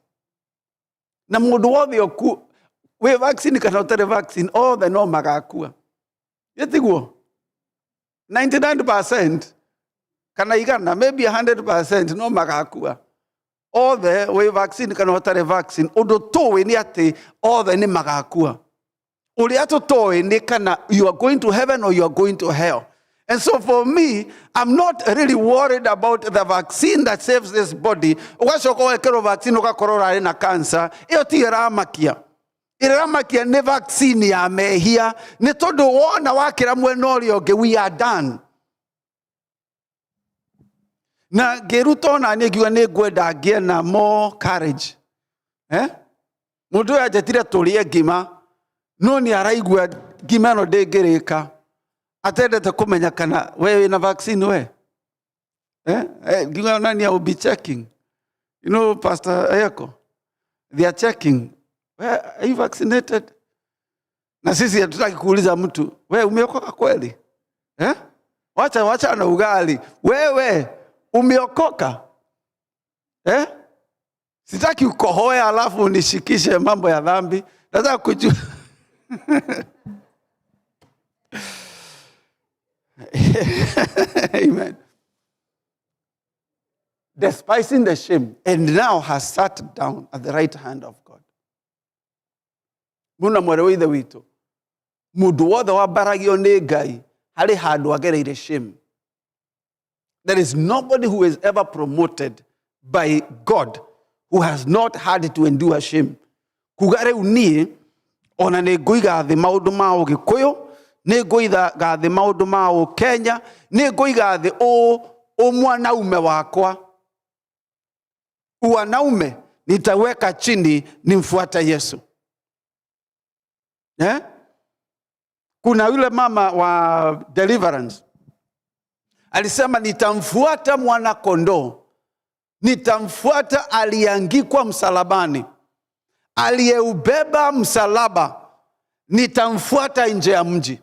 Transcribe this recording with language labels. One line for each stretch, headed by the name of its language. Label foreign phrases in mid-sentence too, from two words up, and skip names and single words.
Kikuyu: Na mũndũ wothe oku we vaccine kana ũtarĩ vaccine othe no magakua. Yetiguo 99% kana igana maybe 100% no magakua. Othe we vaccine kana ũtarĩ vaccine ũndũ tũĩ nĩ atĩ othe nĩ magakua. Ũrĩa tũtoĩ nĩ kana
English: you are going to heaven or you are going to hell. And so for me, I'm not really worried about the vaccine that saves this body.
Kikuyu: Ugacoka wekero vaccine ugakorwo rari na cancer. Iyo ti iramakia. Iramakia ni vaccine ya mehia. Ni tondu wona wakira mwena ũrĩa ũngĩ
English: we are done.
Kikuyu: Na geruto na ngiuga nĩ ngwenda ngĩe na
English: more courage.
Kikuyu: Mũndũ ũyũ anjetire tũrĩe ngima. No ni araigua ngima no ndĩngĩrĩka. Atendete kumenya kana wewe na vaccine we. Ngiuga nani
English: will be checking. You know, Pastor Ayako, they are checking. Are you vaccinated?
Swahili: Na sisi hatutaki kuuliza mtu, wewe umeokoka kweli? Wacha na ugali. Wewe umeokoka? Sitaki ukohoe alafu unishikishe mambo ya dhambi. Nataka kujua.
English: Amen. Despising the shame, and now has sat down at the right hand of God.
Kikuyu: Muna mwerewe ithe wito. Mundu wothe wabaragio nĩ Ngai harĩ handũ agereire shame.
English: There is nobody who is ever promoted by God who has not had to endure shame.
Kikuyu: Kuga rĩu niĩ ona nĩ ngũiga thĩ maũndũ ma Ũgĩkũyũ, nĩ ngũiga thĩ maũndũ ma Ũkenya, nĩ ngũiga thĩ mwanaume wakwa.
Swahili: Wanaume nitaweka chini nimfuata Yesu. Kuna yule mama wa Deliverance alisema nitamfuata mwana kondoo, nitamfuata aliyeangikwa msalabani, aliyeubeba msalaba, nitamfuata nje ya mji.